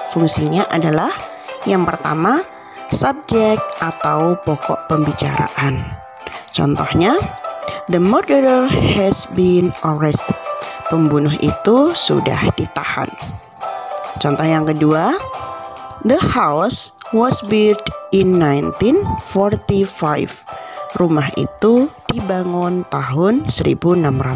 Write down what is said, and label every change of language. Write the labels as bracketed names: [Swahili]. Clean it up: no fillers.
[Indonesian] Fungsinya adalah yang pertama, subjek atau pokok pembicaraan. [English] Contohnya, the murderer has been arrested. [Indonesian] Pembunuh itu sudah ditahan. Contoh yang kedua, [English] the house was built in 1945. [Indonesian] Rumah itu dibangun tahun 1654.